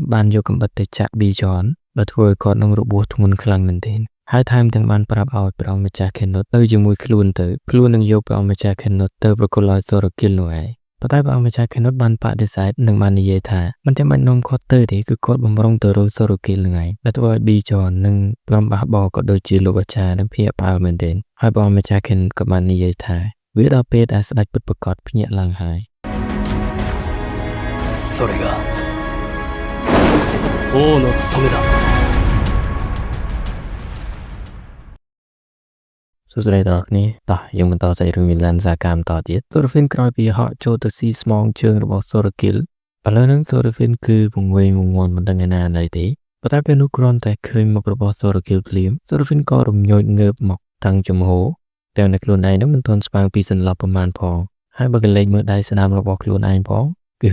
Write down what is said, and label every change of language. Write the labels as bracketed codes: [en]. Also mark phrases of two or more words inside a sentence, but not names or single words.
[km] បានយកកំបិតទៅចាក់ Bijon ដែលធ្វើឲ្យគាត់នឹងរបួសធ្ងន់ខ្លាំងមែនទែនហើយថែមទាំងបានប្រាប់ឲ្យព្រះម្ចាស់ Kenneth ទៅជាមួយខ្លួននឹងយកព្រះម្ចាស់ Kenneth ទៅប្រគល់ឲ្យសូរគីលនោះឯងប៉ុន្តែព្រះម្ចាស់ Kenneth បានបដិសេធនិងបាននិយាយថាមិនចាំបាច់នាំគាត់ទៅទេគឺគាត់បំរុងទៅរកសូរគីលនឹងឯងដែលធ្វើឲ្យ Bijon និងក្រុមបះបោក៏ដូចជាលោកអាចារ្យនឹងភ្ញាក់ផ្អើលមែនទែនហើយព្រះម្ចាស់ Kenneth ក៏បាននិយាយថាវាដល់ពេលដែលស្ដេចពិតប្រាកដភ្ញាក់ឡើងហើយ [ja] それが王の務めだ [km] សួស្តីដល់គ្នាតោះយើងបន្តសាច់រឿងវិលានសាកម្មតទៀតសូរ៉ាហ្វីនក្រោយពីហក់ចូលទៅស៊ីស្មងជើងរបស់សូរ៉ាគីលឥឡូវហ្នឹងសូរ៉ាហ្វីនគឺវង្វេងវង្វាន់មិនដឹងឯណាណីទេប៉ុន្តែពេលនោះគ្រាន់តែឃើញមុខរបស់សូរ៉ាគីលភ្លាមសូរ៉ាហ្វីនក៏រំញោចងើបមកតាំងចំហទាំងនៅខ្លួនឯងនឹងមិនទាន់ស្បើងពីសន្លប់ប្រមាណផងហើយបើកលេចមើលដៃស្នាមរបស់ខ្លួនឯងផងគឺ